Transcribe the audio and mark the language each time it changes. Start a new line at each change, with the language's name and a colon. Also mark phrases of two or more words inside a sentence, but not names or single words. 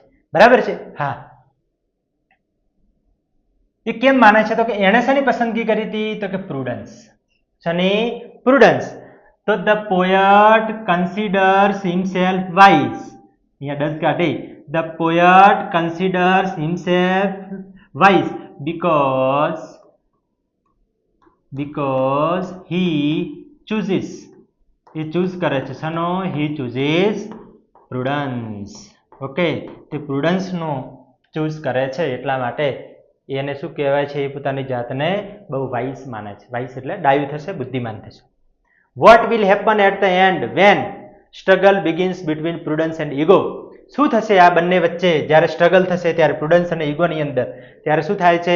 Gujarati: બરાબર છે? હા, એ કેમ માને છે? તો કે એણે શેની પસંદગી કરી હતી? તો કે પ્રુડન્સ. શની? પ્રુડન્સ.
English: તો the poet considers himself wise.
Gujarati: અહીંયા ડઝ કાઢી.
English: the poet considers himself wise because he chooses.
Gujarati: એ ચૂઝ કરે છે શનો?
English: he chooses prudence.
Gujarati: ઓકે, તે પ્રુડન્સનો ચૂઝ કરે છે એટલા માટે એને શું કહેવાય છે? એ પોતાની જાતને બહુ વાઇસ માને છે. વાઇસ એટલે ડાયું થશે, બુદ્ધિમાન થશે.
English: what will happen at the end when struggle begins between prudence and ego?
Gujarati: શું થશે આ બંને વચ્ચે જ્યારે સ્ટ્રગલ થશે, ત્યારે પ્રુડન્સ અને ઈગોની અંદર, ત્યારે શું થાય છે?